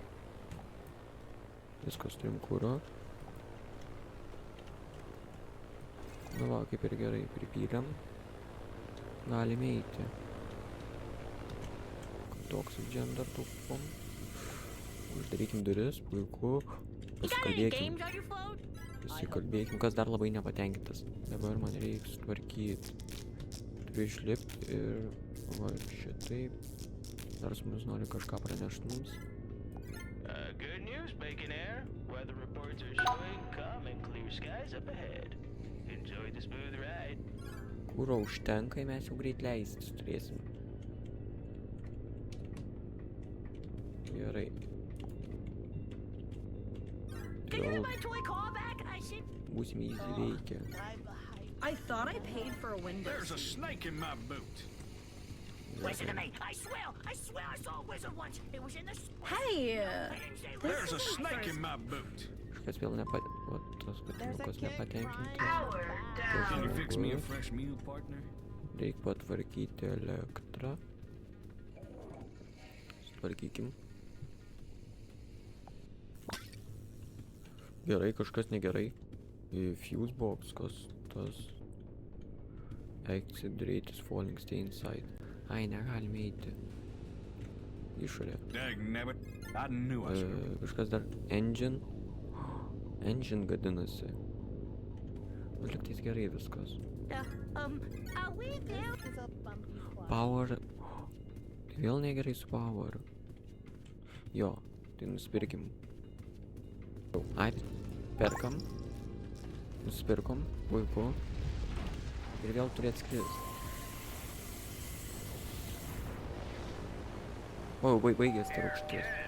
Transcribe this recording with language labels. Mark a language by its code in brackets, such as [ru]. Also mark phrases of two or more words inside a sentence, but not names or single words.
[lt] Viskas turim kuro. Nu va, kaip ir gerai pripylėm. Galime eiti. Oxygen dar taupom. Uždarykim duris, puiku. Pasikalbėkim. [en] on your phone? [lt] Pasikalbėkim, kas dar labai nepatenkintas. Dabar man reikia sutvarkyti. Turiu išlipti ir... Va, šitaip. Dar su mus nori kažką pranešti mums. [en] Good news, Bacon Air. Weather reports are showing calm and clear skies up ahead. Enjoy the smooth ride. [lt] Kuro užtenka, mes jau greit leistis turėsim. Gerai. [en] Can you [lt] Vėl [en] have my toy car back? I said, [lt] būsime įveikę. [en] I thought I paid for a window There's a seat. snake in my boot. listen to me. I swear I saw a wizard once. It was in the spring. Hey, I didn't say There's a wizard. snake in my boot. [lt] Kažkas vėl Vat tos katinukus nepatenkintas. [en] Can you fix me a [lt] Žmogus. [en] fresh meal, partner? [lt] Reik patvarkyti elektrą. Sutvarkykim. Gerai, kažkas negerai. [en] Fuse box, [lt] kas tas? [en] Exit rate is falling, stay inside. [lt] Ai, negalime eiti. Išorė. [en] Dagnabbit. I knew I should. [lt] Kažkas dar. Engine. Engine gadinasi. Liktais gerai viskas. [en] Are we there? This is a bumpy plot. Power. [lt] Tai vėl negerai su power. Jo, tai nusipirkim. Ai, perkam. Nusipirkom, puiku. Ir vėl turėt skrist. O, baigės ta rūgštis.